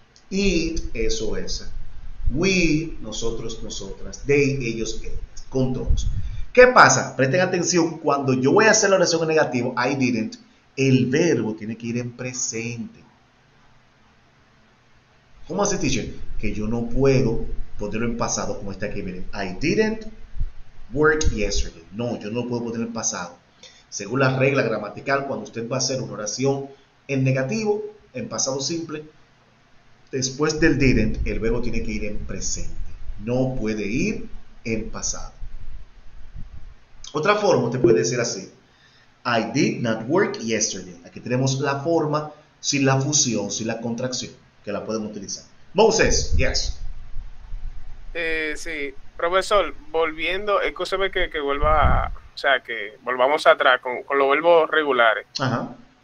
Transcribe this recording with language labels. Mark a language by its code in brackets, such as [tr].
[es] It, eso, esa. We, nosotros, nosotras. They, ellos, ellas. Con todos. ¿Qué pasa? Presten atención. Cuando yo voy a hacer la oración en negativo, I didn't, el verbo tiene que ir en presente. ¿Cómo hace, teacher? Que yo no puedo ponerlo en pasado como está aquí. [en] Miren, I didn't work yesterday. [es] No, yo no lo puedo poner en pasado. Según la regla gramatical, cuando usted va a hacer una oración en negativo, en pasado simple, después del didn't, el verbo tiene que ir en presente. No puede ir en pasado. Otra forma, usted puede decir así. [en] I did not work yesterday. [es] Aquí tenemos la forma sin la fusión, sin la contracción, que la podemos utilizar. [en] Moses, yes. [es] Sí, profesor, volviendo, escúcheme que vuelva, o sea, que volvamos atrás con los verbos regulares. Ajá.